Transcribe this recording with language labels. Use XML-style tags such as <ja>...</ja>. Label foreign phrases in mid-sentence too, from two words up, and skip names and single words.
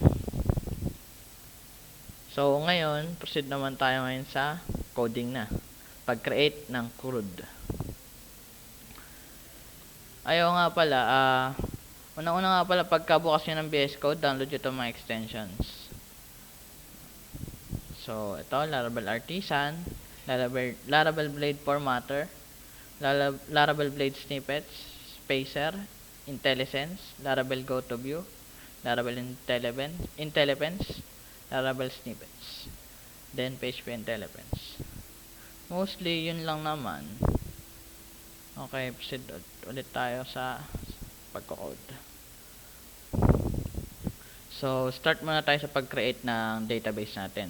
<tl>So, ngayon, proceed naman tayo ngayon sa coding na. Pag-create ng CRUD. Ayaw nga pala, unang-una nga pala, pagkabukas nyo ng VS Code, download nyo itong mga extensions. So, ito, Laravel Artisan, Laravel Blade Formatter, Laravel Blade Snippets, Spacer, IntelliSense, Laravel GoToView, Laravel IntelliPens, Laravel Snippets, then PHP IntelliPens. Mostly, yun lang naman. Okay, proceed ulit tayo sa pagko-code. So, start muna tayo sa pag-create ng database natin.</tl>